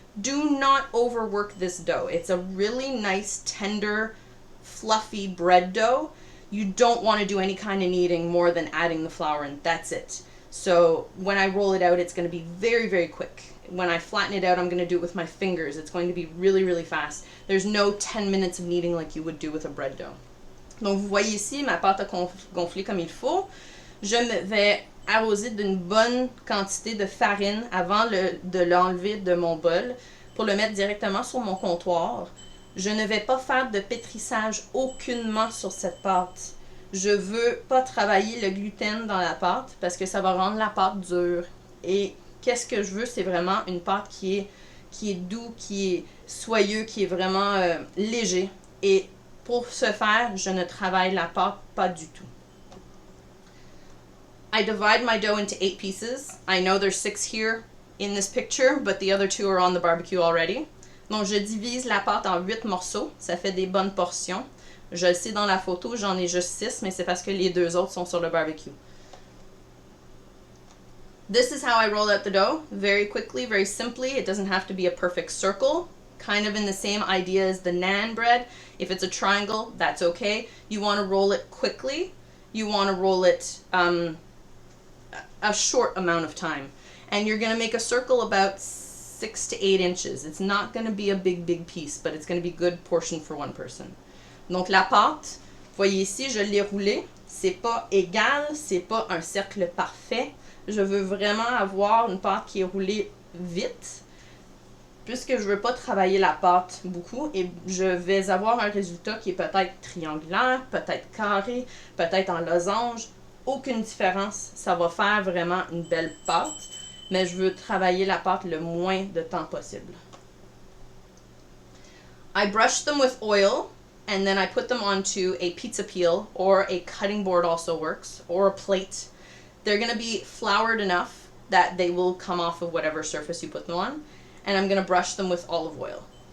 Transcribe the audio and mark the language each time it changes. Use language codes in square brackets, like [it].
[en] Do not overwork this dough. It's a really nice, tender, fluffy bread dough. You don't want to do any kind of kneading more than adding the flour in. That's it. So when I roll it out, it's going to be very, very quick. When I flatten it out, I'm going to do it with my fingers. It's going to be really, really fast. There's no 10 minutes of kneading like you would do with a bread dough. [fr] Donc, vous voyez ici, ma pâte a gonflé comme il faut. Je vais arroser d'une bonne quantité de farine avant de l'enlever de mon bol pour le mettre directement sur mon comptoir. Je ne vais pas faire de pétrissage aucunement sur cette pâte. Je veux pas travailler le gluten dans la pâte parce que ça va rendre la pâte dure. Et qu'est-ce que je veux, c'est vraiment une pâte qui est doux, qui est soyeux, qui est vraiment léger. Et pour ce faire, je ne travaille la pâte pas du tout. [en] I divide my dough into 8 pieces. I know there's 6 here in this picture, but the other 2 are on the barbecue already. [fr] Donc, je divise la pâte en 8 morceaux. Ça fait des bonnes portions. Je le sais dans la photo, j'en ai juste 6, mais c'est parce que les 2 autres sont sur le barbecue. [en] This is how I roll out the dough. Very quickly, very simply. It doesn't have to be a perfect circle. Kind of in the same idea as the naan bread. If it's a triangle, that's okay. You want to roll it quickly. You want to roll it a short amount of time. And you're going to make a circle about 6 to 8 inches. It's not going to be a big piece, but it's going to be a good portion for one person. [fr] Donc la pâte, voyez ici, je l'ai roulée. C'est pas égal, c'est pas un cercle parfait. Je veux vraiment avoir une pâte qui est roulée vite, puisque je veux pas travailler la pâte beaucoup, et je vais avoir un résultat qui est peut-être triangulaire, peut-être carré, peut-être en losange. Aucune différence, ça va faire vraiment une belle pâte, mais je veux travailler la pâte le moins de temps possible. [en] I brush them with oil, and then I put them onto a pizza peel, or a cutting board also works, or a plate. They're going to be floured enough that they will come off of whatever surface you put them on. And I'm going to brush them with olive oil.